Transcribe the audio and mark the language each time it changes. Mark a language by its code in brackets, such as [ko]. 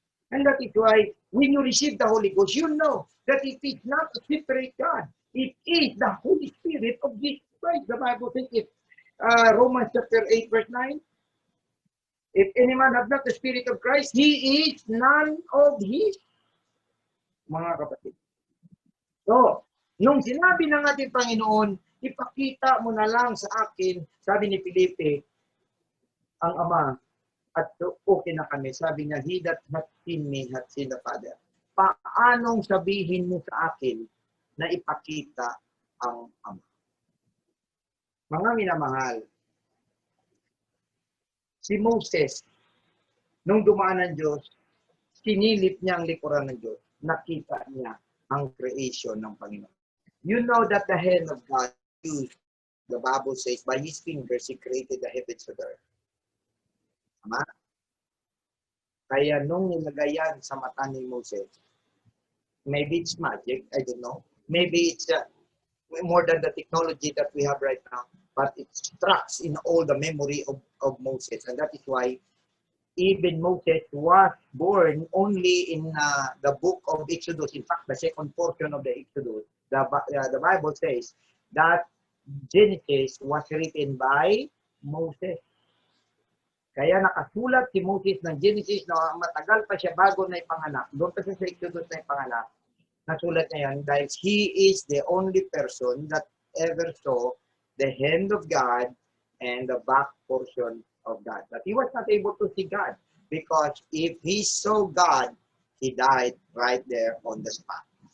[en] And that is why when you receive the Holy Ghost, you know that it is not a separate God. It is the Holy Spirit of Jesus Christ. The Bible says it. Romans chapter 8 verse 9. If any man have not the Spirit of Christ, he is none of his. [tl] Mga kapatid. So, nung sinabi ng ating Panginoon, ipakita mo na lang sa akin, sabi ni Felipe, ang Ama, at okay na kami. Sabi niya, [en] he that hath seen me hath seen the Father. [tl] Paanong sabihin mo sa akin na ipakita ang Ama? Mga minamahal, si Moses, nung dumaan ng Diyos, sinilip niya ang likuran ng Diyos. Nakita niya ang creation ng Panginoon. [en] You know that the hand of God used, the Bible says, by His fingers, He created the heavens and the earth. [tl] Tama? Kaya nung nilagay yan sa mata ni Moses, [en] maybe it's magic, I don't know. Maybe it's more than the technology that we have right now, but it tracks in all the memory of Moses. And that is why even Moses was born only in the book of Exodus. In fact, the second portion of the Exodus, the Bible says that Genesis was written by Moses. [tl] Kaya nakasulat si Moses ng Genesis na matagal pa siya bago na ipanganak. Doon pa siya sa Exodus na ipanganak. Nasulat niya yan dahil [en] he is the only person that ever saw the hand of God and the back portion of God. But he was not able to see God because if he saw God, he died right there on the spot.